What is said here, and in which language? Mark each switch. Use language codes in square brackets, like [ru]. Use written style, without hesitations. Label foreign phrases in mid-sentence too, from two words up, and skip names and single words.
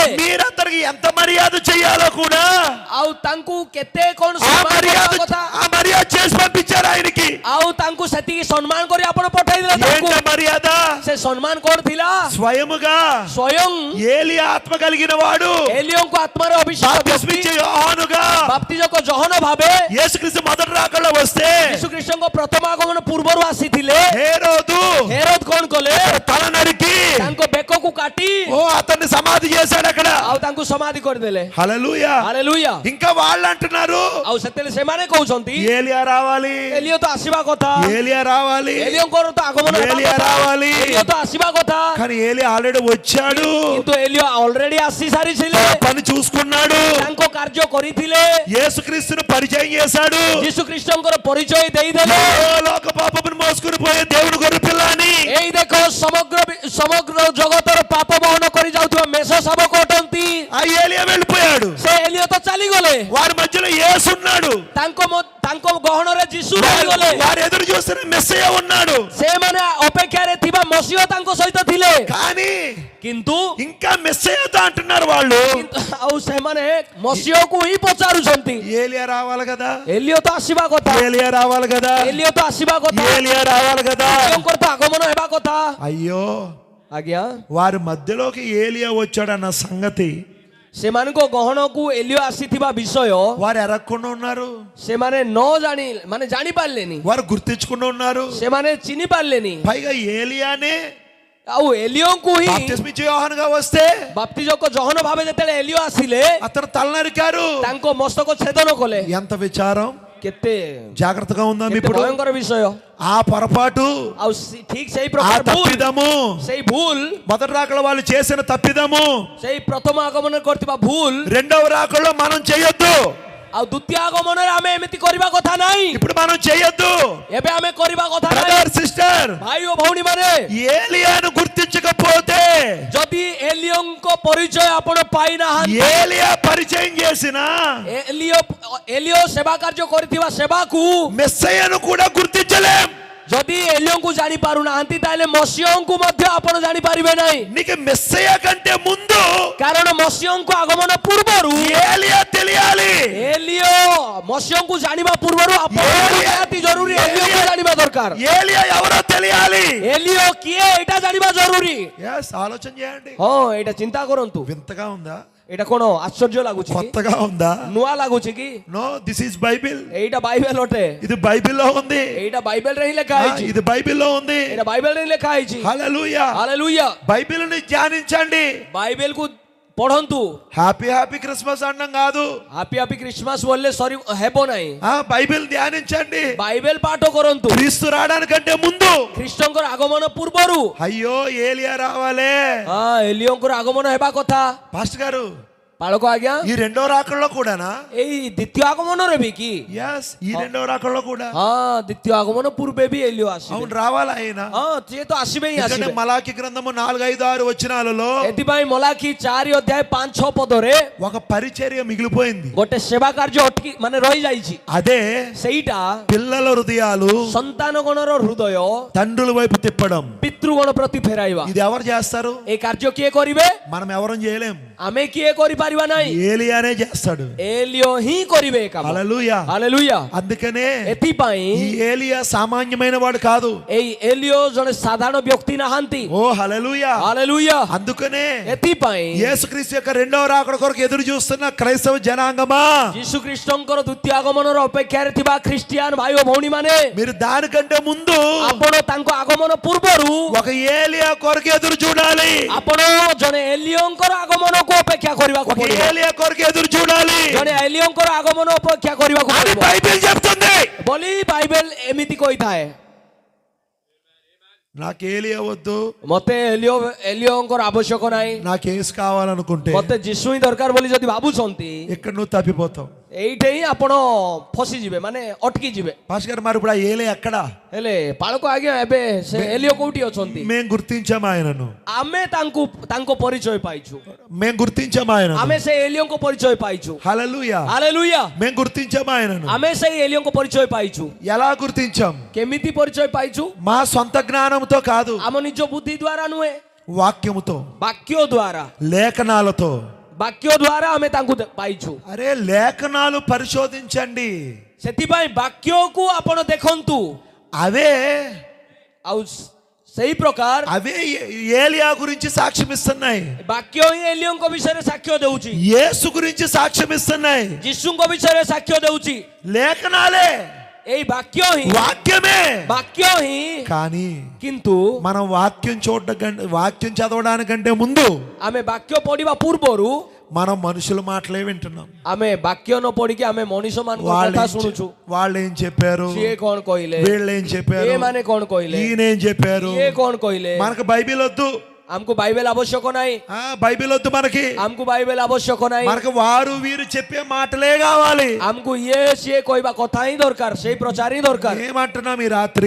[te] మీరందరికి ఎంత మర్యాద చెయ్యాలో కూడా [or] ଆଉ ତାଙ୍କୁ କେତେ କଣ ఆ ସମ୍ମାନ [te] మర్యాద [or] କରିବା କଥା, [te] ఆ మర్యాద చేసి పంపించారు ఆయనకి. [or] ଆଉ ତାଙ୍କୁ ସେତିକି ସମ୍ମାନ କରି ଆପଣ ପଠାଇଦେଲେ. ତାଙ୍କୁ [te] ఏంట మర్యాద? [or] ସେ ସମ୍ମାନ କଣ ଥିଲା? [te] స్వయముగా [or] ସ୍ୱୟଂ [te] ఏలియా ఆత్మ కలిగిన వాడు [or] ଏଲିଓଙ୍କ ଆତ୍ମାରେ ଅଭିଷେକ [te] బాప్తిస్మిచ్చే యోహానుగా [or] ବାପ୍ତିଜକ ଜହନ ଭାବେ [te] యేసుక్రీస్తు మొదటి రాకడలో వస్తే [or] ଯୀଶୁଖ୍ରୀଷ୍ଟଙ୍କ ପ୍ରଥମ ଆଗମନ ପୂର୍ବରୁ ଆସିଥିଲେ। [te] హేరోదు [or] ହେରୋଦ କଣ କଲେ? [te] తల నరికి [or] ତାଙ୍କ ବେକକୁ କାଟି [te] ఓ అతన్ని సమాధి చేశాడు అక్కడ. [or] ଆଉ ତାଙ୍କୁ ସମାଧି କରିଦେଲେ। [te] హల్లెలూయా. [or] ହାଲେଲୁୟା। [te] ఇంకా వాళ్ళు అంటున్నారు, [or] ଆଉ ସେତେବେଳେ ସେମାନେ କହୁଛନ୍ତି [te] ఏలియా రావాలి, [or] ଏଲିଓ ତ ଆସିବା କଥା, [te] ఏలియా రావాలి, [or] ଏଲିଓଙ୍କର ତ ଆଗମନ ହେବା [te] ఏలియా [or] କଥା, [te] రావాలి. [or] ଏଲିଓ ତ ଆସିବା କଥା। [te] కానీ ఏలియా ఆల్రెడీ వచ్చాడు, [or] କିନ୍ତୁ ଏଲିଓ ଅଲରେଡି ଆସି ସାରିଥିଲେ, [te] పని చూసుకున్నాడు, [or] ତାଙ୍କ କାର୍ଯ୍ୟ କରିଥିଲେ, [te] యేసుక్రీస్తును పరిచయం చేశాడు. [or] ଯୀଶୁଖ୍ରୀଷ୍ଟଙ୍କର ପରିଚୟ ଦେଇଦେଲେ। [te] లోక పాపమును మోసుకుని పోయే దేవుడు గొర్రె పిల్ల అని. [or] ଏଇ ଦେଖ ସମଗ୍ର ଜଗତର ପାପ ବହନ କରି ଯାଉଥିବା ମେଷ ଶାବକ ଅଟନ୍ତି। [te] ఆ ఏలియా వెళ్ళిపోయాడు. [or] ସେ ଏଲିଓ ତ ଚାଲିଗଲେ, [te] వారి మధ్యలో యేసు ఉన్నాడు. [or] ତାଙ୍କ ଗହଣରେ ଯୀଶୁ ରହିଗଲେ। [te] వారు ఎదురు చూస్తున్న మెస్సయ్య ఉన్నాడు. [or] ସେମାନେ ଅପେକ୍ଷାରେ ଥିବା ମସିହ ତାଙ୍କ ସହିତ ଥିଲେ, [te] కానీ [or] କିନ୍ତୁ [te] ఇంకా మెస్సయ్యతో అంటున్నారు వాళ్ళు. [or] ଆଉ ସେମାନେ ମସିହକୁ ହିଁ ପଚାରୁଛନ୍ତି। [te] ఏలియా రావాలి కదా, [or] ଏଲିଓ ତ ଆସିବା କଥା, [te] ఏలియా రావాలి కదా, [or] ଏଲିଓ ତ ଆସିବା କଥା, [te] ఏలియా రావాలి కదా. [or] ଏଲିଓଙ୍କର ତ ଆଗମନ ହେବା କଥା। [te] అయ్యో, [or] ଆଜ୍ଞା, [te] వారి మధ్యలోకి ఏలియా వచ్చాడన్న సంగతి [or] ସେମାନଙ୍କ ଗହଣକୁ ଏଲିଓ ଆସିଥିବା ବିଷୟ [te] వారు ఎరగకుండా ఉన్నారు. [or] ସେମାନେ ମାନେ ଜାଣି ପାରିଲେନି, [te] వారు గుర్తించకుండా ఉన్నారు. [or] ସେମାନେ ଚିହ୍ନି ପାରିଲେନି। [te] పైగా ఏలియానే [or] ଆଉ ଏଲିଓଙ୍କୁ ହିଁ [te] బాప్తిస్మిచ్చే యోహానుగా వస్తే [or] ବାପ୍ତିଜକ ଜହନ ଭାବେ ଯେତେବେଳେ ଏଲିଓ ଆସିଲେ [te] అతను తల నరికారు. [or] ତାଙ୍କ ମସ୍ତକ ଛେଦନ କଲେ। [te] ఎంత విచారం. [or] କେତେ [te] జాగ్రత్తగా ఉందాం [or] କେତେ [te] ఇప్పుడు. [or] ଭୟଙ୍କର ବିଷୟ। [te] ఆ పొరపాటు, [or] ଆଉ ଠିକ ସେଇ ఆ ପ୍ରକାର ଭୁଲ, [te] తప్పిదము, [or] ସେଇ ଭୁଲ, [te] మొదటి రాకడ వాళ్ళు చేసిన తప్పిదము [or] ସେଇ ପ୍ରଥମ ଆଗମନରେ କରିଥିବା ଭୁଲ [te] రెండవ రాకడలో మనం చేయొద్దు. [or] ଆଉ ଦ୍ୱିତୀୟ ଆଗମନରେ ଆମେ ଏମିତି କରିବା କଥା ନାହିଁ। [te] ఇప్పుడు మనం చేయొద్దు. [or] ଏବେ ଆମେ କରିବା କଥା ନାହିଁ। [en] brother sister, [or] ଭାଇ ଓ ଭଉଣୀ ମାନେ, [te] ఏలియాను గుర్తించకపోతే, [or] ଯଦି ଏଲିଓଙ୍କ ପରିଚୟ ଆପଣ ପାଇନାହାନ୍ତି, [te] ఏలియా పరిచయం చేసిన [or] ଏଲିଓ ସେବା କାର୍ଯ୍ୟ କରିଥିବା ସେବାକୁ [te] మెస్సయ్యను కూడా గుర్తించలేం. [or] ଯଦି ଏଲିଓଙ୍କୁ ଜାଣି ପାରୁନାହାନ୍ତି ତାହେଲେ ମସିହଙ୍କୁ ମଧ୍ୟ ଆପଣ ଜାଣିପାରିବେ ନାହିଁ। [te] నీకు మెస్సయ్య కంటే ముందు [or] କାରଣ ମସିହଙ୍କ ଆଗମନ ପୂର୍ବରୁ [te] ఏలియా తెలియాలి. [or] ଏଲିଓ ମସିହଙ୍କୁ ଜାଣିବା ପୂର୍ବରୁ ଆପଣ ନିହାତି ଜରୁରୀ ଏଲିଓକୁ ଜାଣିବା ଦରକାର। [te] ఏలియా ఎవరో తెలియాలి. [or] ଏଲିଓ କିଏ ଏଇଟା ଜାଣିବା ଜରୁରୀ। [te] ఆలోచన చేయండి. [or] ହଁ, ଏଇଟା ଚିନ୍ତା କରନ୍ତୁ। [te] వింతగా ఉందా? [or] ଏଇଟା କଣ ଆଶ୍ଚର୍ଯ୍ୟ ଲାଗୁଛି କି? [te] కొత్తగా ఉందా? [or] ନୂଆ ଲାଗୁଛି କି? [en] No, this is Bible. [or] ଏଇଟା ବାଇବେଲ ଅଟେ। [te] ఇది బైబిల్లో ఉంది. [or] ଏଇଟା ବାଇବେଲରେ ହିଁ ଲେଖା ହେଇଛି। [te] ఇది బైబిల్లో ఉంది. [or] ଏଇଟା ବାଇବେଲରେ ହିଁ ଲେଖା ହେଇଛି। [te] హల్లెలూయా. [or] ହାଲେଲୁୟା। [te] బైబిల్ని ధ్యానించండి. [or] ବାଇବେଲକୁ ପଢନ୍ତୁ। [en] happy happy Christmas [te] అనడం కాదు. [en] happy happy Christmas [or] ବୋଲେ ସରି ହେବ ନାହିଁ। [te] బైబిల్ ధ్యానించండి. [or] ବାଇବେଲ ପାଠ କରନ୍ତୁ। [te] క్రీస్తు రావడానికంటే ముందు, [or] ଖ୍ରୀଷ୍ଟଙ୍କର ଆଗମନ ପୂର୍ବରୁ [te] అయ్యో ఏలియా రావాలే. [or] ଏଲିଓଙ୍କର ଆଗମନ ହେବା କଥା। [te] పాస్టర్ గారు, [or] ପାଳକ ଆଜ୍ଞା [te] ఈ రెండో రాకడలో కూడానా? [or] ଏଇ ଦ୍ୱିତୀୟ ଆଗମନରେ ବି କି? [te] ఎస్, ఈ రెండో రాకడలో కూడా. [or] ହଁ ଦ୍ୱିତୀୟ ଆଗମନ ପୂର୍ବେ ବି ଏଲିଓ ଆସିବେ। [te] అవును, రావాలా ఆయన? [or] ହଁ ସିଏ ତ ଆସିବେ ହିଁ [te] ఎందుకంటే [or] ଆସିବେ। [te] మలాకి గ్రంథము 4, 5, 6 వచనాలలో [or] ଏଥିପାଇଁ ମଲାଖି 4 ଅଧ୍ୟାୟ 5, 6 ପଦରେ [te] ఒక పరిచర్య మిగిలిపోయింది. [or] ଗୋଟେ ସେବା କାର୍ଯ୍ୟ ଅଟକି ମାନେ ରହିଯାଇଛି। [te] అదే [or] ସେଇଟା [te] పిల్లల హృదయాలు [or] ସନ୍ତାନଗଣର ହୃଦୟ [te] తండ్రుల వైపు తిప్పడం. [or] ପିତୃଗଣ ପ୍ରତି ଫେରାଇବା। [te] ఇది ఎవరు చేస్తారు? [or] ଏ କାର୍ଯ୍ୟ କିଏ କରିବେ? [te] మనం ఎవరం చేయలేం, [or] ଆମେ କିଏ କରିପାରିବା ନାହିଁ, [te] ఏలియానే చేస్తాడు. [or] ଏଲିଓ ହିଁ କରିବେ ଏ କାମ। [te] హల్లెలూయా. [or] ହାଲେଲୁୟା। [te] అందుకనే [or] ଏଥିପାଇଁ [te] ఈ ఏలియా సామాన్యమైన వాడు కాదు. [or] ଏଇ ଏଲିଓ ଜଣେ ସାଧାରଣ ବ୍ୟକ୍ତି ନାହାନ୍ତି। [te] ఓ హల్లెలూయా. [or] ହାଲେଲୁୟା। [te] అందుకనే [or] ଏଥିପାଇଁ [te] యేసుక్రీస్తు యొక్క రెండవ రాకడ కొరకు ఎదురు చూస్తున్న క్రైస్తవ జనాంగమా, [or] ଯୀଶୁ ଖ୍ରୀଷ୍ଟଙ୍କର ଦ୍ୱିତୀୟ ଆଗମନର ଅପେକ୍ଷାରେ ଥିବା ଖ୍ରୀଷ୍ଟିଆନ ଭାଇ ଓ ଭଉଣୀ ମାନେ, [te] మీరు దానికంటే ముందు [or] ଆପଣ ତାଙ୍କ ଆଗମନ ପୂର୍ବରୁ [te] ఒక ఏలియా కొరకు ఎదురు చూడాలి. [or] ଆପଣ ଜଣେ ଏଲିଓଙ୍କର ଆଗମନକୁ ଅପେକ୍ଷା କରିବାକୁ [te] ఒక [or] ପଡ଼ିବ। [te] ఏలియా కొరకు ఎదురు చూడాలి [or] ଜଣେ ଏଲିଓଙ୍କର ଆଗମନ ଅପେକ୍ଷା କରିବାକୁ [te] అని [or] ପଡ଼ିବ [te] బైబిల్ చెప్తుంది. [or] ବୋଲି ବାଇବେଲ ଏମିତି କହିଥାଏ। [te] నాకు ఏలియా వద్దు, [or] ମତେ ଏଲିଓଙ୍କର ଆବଶ୍ୟକ ନାହିଁ, [te] నాకు యేసు కావాలనుకుంటే [or] ମତେ ଯୀଶୁ ହିଁ ଦରକାର ବୋଲି ଯଦି ଭାବୁଛନ୍ତି, [te] ఇక్కడ నువ్వు తప్పిపోతావు. [or] ଏଇଠି ହିଁ ଆପଣ ଫସିଯିବେ, ମାନେ ଅଟକି ଯିବେ। [te] పాస్టర్ గారు, మరి ఇప్పుడు ఆ ఏలియా ఎక్కడా? [or] ହେଲେ ପାଳକ ଆଜ୍ଞା ଏବେ ସେ ଏଲିଓ କୋଉଠି ଅଛନ୍ତି? [te] మేము గుర్తించాము ఆయనను, [or] ଆମେ ତାଙ୍କ ପରିଚୟ ପାଇଛୁ, [te] మేము గుర్తించాము ఆయనను. [or] ଆମେ ସେ ଏଲିଓଙ୍କ ପରିଚୟ ପାଇଛୁ। [te] హల్లెలూయా. [or] ହାଲେଲୁୟା। [te] మేము గుర్తించాము ఆయనను. [or] ଆମେ ସେଇ ଏଲିଓଙ୍କ ପରିଚୟ ପାଇଛୁ। [te] ఎలా గుర్తించాం? [or] କେମିତି ପରିଚୟ ପାଇଛୁ? [te] మా సొంత జ్ఞానంతో కాదు, [or] ଆମ ନିଜ ବୁଦ୍ଧି ଦ୍ୱାରା ନୁହେଁ, [te] వాక్యముతో, [or] ବାକ୍ୟ ଦ୍ୱାରା, [te] లేఖనాలతో. [or] ବାକ୍ୟ ଦ୍ୱାରା ଆମେ ତାଙ୍କୁ ପାଇଛୁ। [te] అరే, లేఖనాలు పరిశోధించండి. [or] ସେଥିପାଇଁ ବାକ୍ୟକୁ ଆପଣ ଦେଖନ୍ତୁ, [te] అవే [or] ଆଉ ସେଇ ପ୍ରକାର [te] అవే ఏలియా గురించి సాక్ష్యం ఇస్తున్నాయి, [or] ବାକ୍ୟ ହିଁ ଏଲିଓଙ୍କ ବିଷୟରେ ସାକ୍ଷ୍ୟ ଦେଉଛି, [te] యేసు గురించి సాక్ష్యం ఇస్తున్నాయి. [or] ଯୀଶୁଙ୍କ ବିଷୟରେ ସାକ୍ଷ୍ୟ ଦେଉଛି। [te] లేఖనాలే, [or] ଏଇ ବାକ୍ୟ ହିଁ, [te] వాక్యమే. [or] ବାକ୍ୟ ହିଁ, [te] కానీ [or] କିନ୍ତୁ [te] మనం వాక్యం చదవడానికంటే ముందు [or] ଆମେ ବାକ୍ୟ ପଢିବା ପୂର୍ବରୁ [te] మనం మనుషుల మాటలే వింటున్నాం. [or] ଆମେ ବାକ୍ୟ ନ ପଢିକି ଆମେ ମଣିଷ ମାନଙ୍କ କଥା ଶୁଣୁଛୁ। [te] వాళ్ళు ఏం చెప్పారు, [or] ସିଏ କଣ କହିଲେ, [te] వీళ్ళు ఏం చెప్పారు, [or] ଏମାନେ କଣ କହିଲେ, [te] ఈయన ఏం చెప్పారు. [or] ଇଏ କଣ କହିଲେ। [te] మనకు బైబిల్ వద్దు, [or] ଆମକୁ ବାଇବେଲ ଆବଶ୍ୟକ ନାହିଁ, [te] బైబిల్ వద్దు మనకి. [or] ଆମକୁ ବାଇବେଲ ଆବଶ୍ୟକ ନାହିଁ, [te] మనకు వారు వీరు చెప్పే మాటలే కావాలి. [or] ଆମକୁ ଇଏ ସିଏ କହିବା କଥା ହିଁ ଦରକାର, ସେଇ ପ୍ରଚାର ହିଁ ଦରକାର। [te] ఏమంటున్నాం ఈ రాత్రి?